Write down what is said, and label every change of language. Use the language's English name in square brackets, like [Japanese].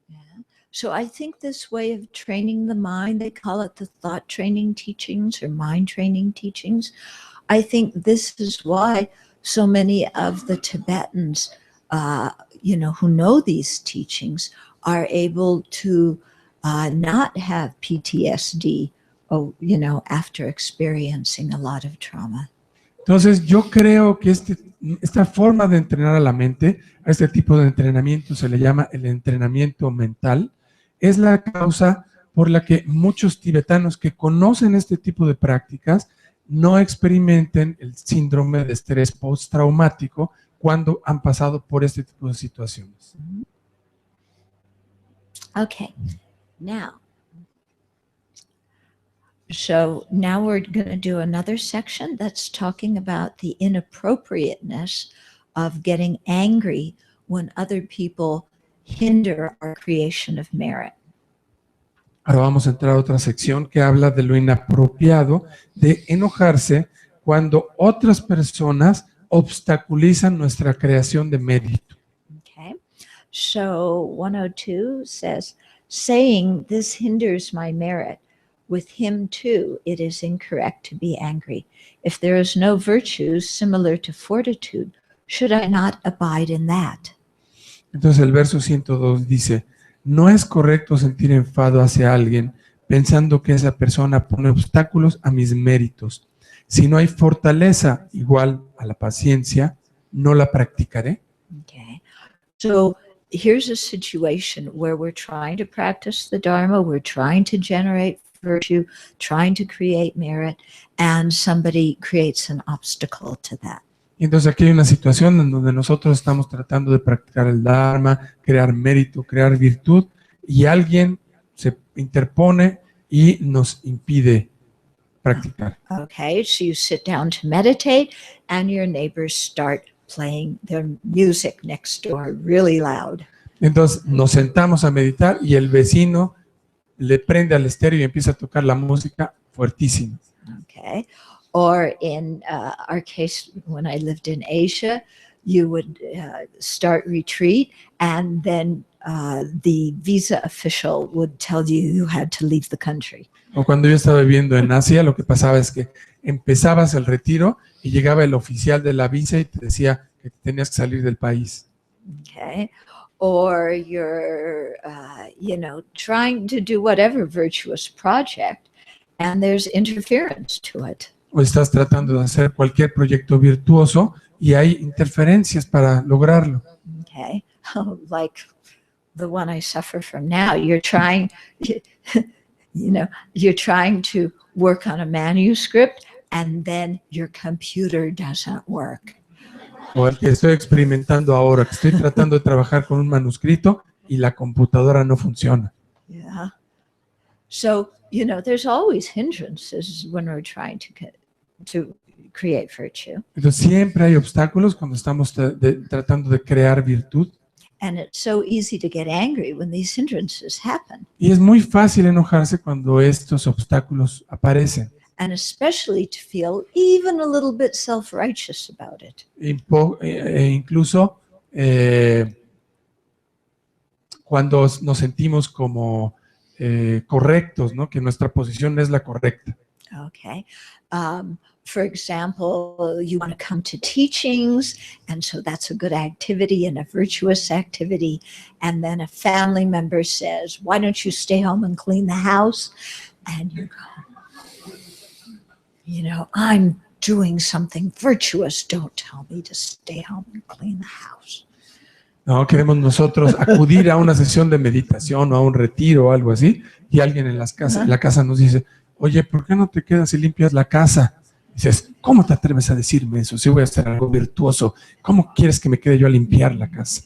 [English] Yeah. So I think this way of training the mind, they call it the thought training teachings or mind training teachings. I think this is why so many of the Tibetans, who know these teachings are able to not have PTSD, after experiencing a lot of trauma. [Spanish] Entonces yo creo que esta forma de entrenar a la mente, a este tipo de entrenamiento se le llama el entrenamiento mental, es la causa por la que muchos tibetanos que conocen este tipo de prácticas no experimenten el síndrome de estrés postraumático cuando han pasado por este tipo de situaciones. [English] Okay, now we're going to do another section that's talking about the inappropriateness of getting angry when other people hinder our creation of merit. [Spanish] Ahora vamos a entrar a otra sección que habla de lo inapropiado de enojarse cuando otras personas obstaculizan nuestra creación de mérito. [English] Okay, so 102 says, saying this hinders my merit, with him too it is incorrect to be angry. If there is no virtue similar to fortitude, should I not abide in that? [Spanish] Entonces el verso 102 dice, no es correcto sentir enfado hacia alguien pensando que esa persona pone obstáculos a mis méritos. Si no hay fortaleza igual a la paciencia, ¿no la practicaré? [English] Okay, so here's a situation where we're trying to practice the Dharma, we're trying to generate virtue, trying to create merit, and somebody creates an obstacle to that. [Spanish] Entonces aquí hay una situación en donde nosotros estamos tratando de practicar el Dharma, crear mérito, crear virtud, y alguien se interpone y nos impide practicar. [English] Okay, so you sit down to meditate and your neighbors start playing their music next door really loud. [Spanish] Entonces nos sentamos a meditar y el vecino le prende al estéreo y empieza a tocar la música fuertísima. [English] Okay, or in our case, when I lived in Asia, you would start retreat, and then the visa official would tell you you had to leave the country. [Spanish] O cuando yo estaba viviendo en Asia, lo que pasaba es que empezabas el retiro y llegaba el oficial de la visa y te decía que tenías que salir del país. [English] Okay. Or you're, trying to do whatever virtuous project, and there's interference to it. [Spanish] O estás tratando de hacer cualquier proyecto virtuoso y hay interferencias para lograrlo. [English] Okay. Like the one I suffer from now. You're trying, you're trying to work on a manuscript, and then your computer doesn't work. [Spanish] O el que estoy experimentando ahora, que estoy tratando de trabajar con un manuscrito y la computadora no funciona. [English] Yeah. So, there's always hindrances when we're trying to create virtue. [Spanish] Entonces siempre hay obstáculos cuando estamos tratando de crear virtud. [English] And it's so easy to get angry when these hindrances happen. [Spanish] Y es muy fácil enojarse cuando estos obstáculos aparecen. [English] And especially to feel even a little bit self-righteous about it. [Spanish] Incluso cuando nos sentimos como correctos, ¿no? Que nuestra posición es la correcta. [English] Okay. For example, you want to come to teachings, and so that's a good activity and a virtuous activity. And then a family member says, why don't you stay home and clean the house? And you go, I'm doing something virtuous. Don't tell me to stay home and clean the house. [Spanish] No, queremos nosotros acudir a una sesión de meditación o a un retiro o algo así, y alguien en la casa nos dice, oye, ¿por qué no te quedas y limpias la casa? Dices, ¿cómo te atreves a decirme eso? Si voy a hacer algo virtuoso, ¿cómo quieres que me quede yo a limpiar la casa?